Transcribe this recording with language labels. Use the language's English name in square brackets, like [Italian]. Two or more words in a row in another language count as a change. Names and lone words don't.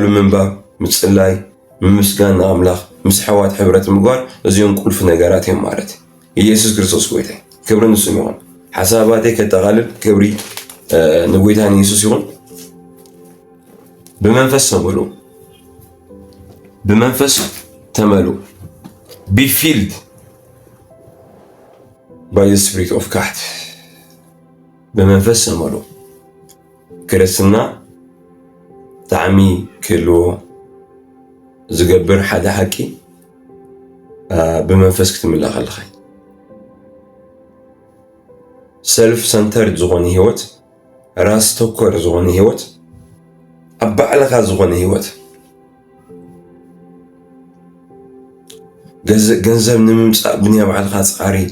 [Tigrinya] ምንባብ ምፅላይ ምምስጋን ንኣምላኽ ምስ ሕዋት ሕብረት ምግባር እዚኦም ቁልፊ ነገራት እዮም ማለት ኢየሱስ ክርስቶስ ጎይታ ክብሪ ንሱ ይኹን ሓሳባተይ ከጠቓልል ክብሪ ንጎይታ ኢየሱስ ይኹን በመንፈስ ተመሉ [English] be filled by the spirit of God [Tigrinya] በመንፈስ ተመሉ ክርስትና ጣዕሚ ክህልዎ ዝገብር ሓደ ሓቂ ብመንፈስ ክትምላኽ ኣለኻ [English] self centered [Tigrinya] ዝኾነ ህይወት ራስ ተኮር ዝኾነ ህይወት ኣብ ባዕልኻ ዝኾነ ህይወት ገንዘብ ንምምፃእ ብንያ ባዕልኻ ፃዕሪ